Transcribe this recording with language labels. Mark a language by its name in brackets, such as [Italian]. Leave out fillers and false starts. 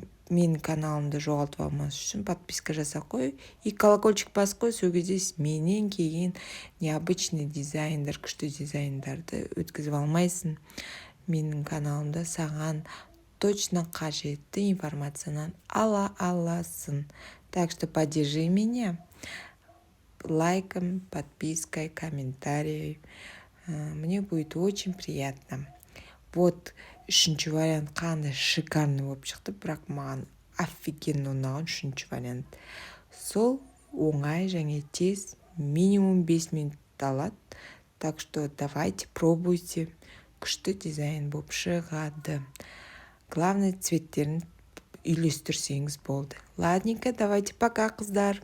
[Kazakh] Менің каналымды жоғалтып алмас үшін подписка жаса қой. И колокольчик басып қой, сол кезде менен кейін необычный дизайндар, күшті дизайндарды өткізіп алмайсың. Менің каналымда саған точно қажетті информацияны ала аласың. [Russian] Так что поддержи меня лайком, подпиской, комментарием. Мне будет очень приятно. [Kazakh] Вот үшінші вариант қандай шикарный болып шықты, бірақ маған офигенно ұнаған үшінші вариант. Сол оңай және тез, минимум 5 минут алады. [Russian] Так что давайте пробуйте. [Kazakh] Күшті дизайн болып шығады. Главное, цветтерін үйлестірсеңіз болды. [Russian] Ладненько, давайте пока, [Kazakh] қыздар.